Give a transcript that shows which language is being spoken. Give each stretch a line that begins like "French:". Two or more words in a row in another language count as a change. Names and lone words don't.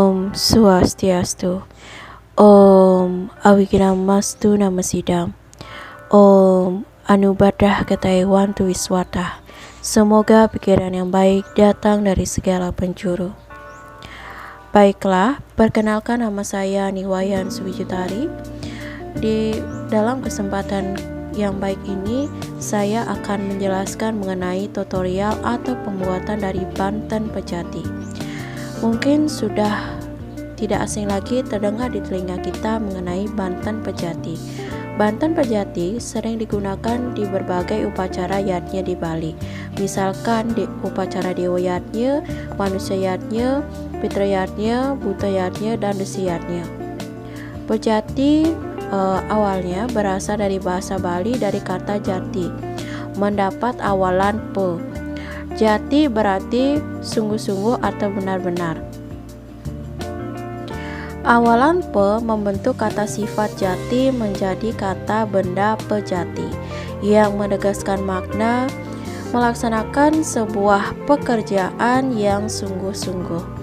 Balinese: Om Swastiastu.
Sanskrit: ॐ अविघ्नमस्तु नमः सिद्धम्. ॐ आनो भद्राः क्रतवो यन्तु विश्वतः.
Indonesian: Semoga pikiran yang baik datang dari segala penjuru. Baiklah, perkenalkan nama saya Niwayan Suwijutari. Di dalam kesempatan yang baik ini, saya akan menjelaskan mengenai tutorial atau pembuatan dari Banten Pejati. Mungkin sudah tidak asing lagi terdengar di telinga kita mengenai Banten Pejati. Banten Pejati sering digunakan di berbagai upacara yatnya di Bali. Misalkan di upacara Dewa Yatnya, Manusia Yatnya, Pitra Yatnya, Buta Yatnya, dan Desi Yatnya. Pejati awalnya berasal dari bahasa Bali dari kata jati, mendapat awalan pe. Jati berarti sungguh-sungguh atau benar-benar. Awalan pe membentuk kata sifat jati menjadi kata benda pejati yang menegaskan makna melaksanakan sebuah pekerjaan yang sungguh-sungguh.